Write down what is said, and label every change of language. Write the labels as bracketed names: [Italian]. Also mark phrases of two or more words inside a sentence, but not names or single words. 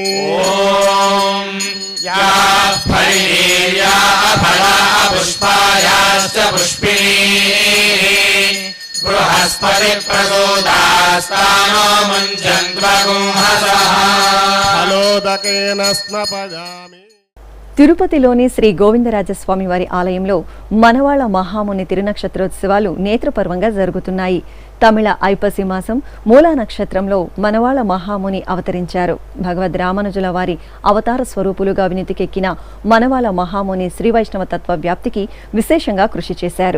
[Sanskrit] या फलिनीर्या फला पुष्पायाश्च पुष्पिणी बृहस्पति प्रसोदास्तानो मुञ्चन्त्वगुंहसः फलोदकेन स्नपयामि [Telugu] తిరుపతిలోని శ్రీ గోవిందరాజస్వామి వారి ఆలయంలో మనవాళ మహాముని తిరునక్షత్రోత్సవాలు నేత్రపర్వంగా జరుగుతున్నాయి. తమిళ ఐపసి మాసం మూలా నక్షత్రంలో మనవాళ మహాముని అవతరించారు. భగవద్ రామానుజుల వారి అవతార స్వరూపులుగా వినితికెక్కిన మనవాళ మహాముని శ్రీ వైష్ణవ తత్వ వ్యాప్తికి విశేషంగా కృషి చేశారు.